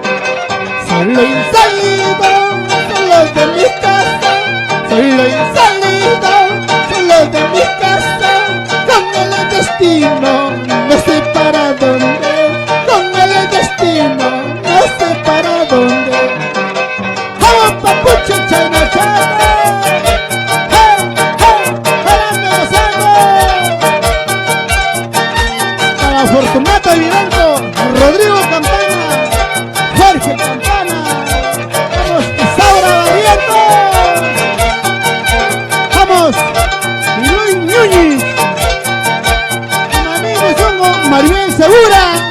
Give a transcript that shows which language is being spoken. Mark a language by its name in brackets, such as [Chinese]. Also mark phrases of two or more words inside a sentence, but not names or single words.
[Spanish] Solo he salido, solo de mi casa. Solo he salido, solo de mi casa. Con el destino, no sé para dónde. No sé para dónde. ¡Vamos, [Quechua] papuche, chayna, chayna! [Spanish] ¡Hey, hey! ¡Jalando, gozando! Para Fortunato y Vivanco, Rodrigo Campana, Jorge Campana, vamos, Isaura Barriento, vamos, y Luis Núñez, Maní Mizungo, Maribel Segura.